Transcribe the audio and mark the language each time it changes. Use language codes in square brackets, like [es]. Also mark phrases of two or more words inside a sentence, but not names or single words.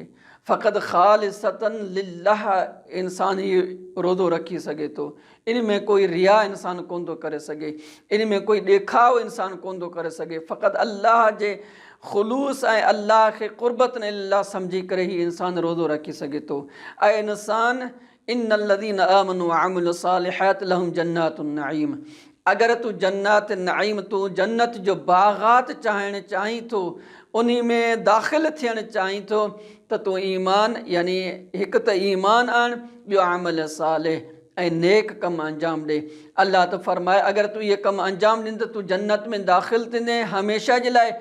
[sd] फ़क़ति [ar] خالصاً لله [sd] इंसानु हीउ रोज़ो रखी सघे थो। इन में कोई रिया इंसानु कोन थो करे सघे, इन में कोई ॾेखाव इंसानु कोन थो करे सघे। फ़क़ति अल्लाह जे ख़ुलूस ऐं अल्लाह खे [ar] قربةً لله [sd] सम्झी करे ही इंसानु रोज़ो रखी सघे थो। ऐं इंसानु [ar] إن الذين آمنوا وعملوا الصالحات لهم جنات النعيم, [sd] अगरि तूं जन्नत नईम, तूं जन्नत जो बाग़ात चाहीणु चाहीं थो, उन में दाख़िल थियणु चाहीं थो त तूं ईमान यानी हिकु त ईमान आण, ॿियो अमल सालिह ऐं नेक कमु अंजाम ॾे। अल्लाह त फरमाए अगरि तूं इहे कमु अंजाम ॾींदे तूं जन्नत में दाख़िल थींदे हमेशह जे लाइ।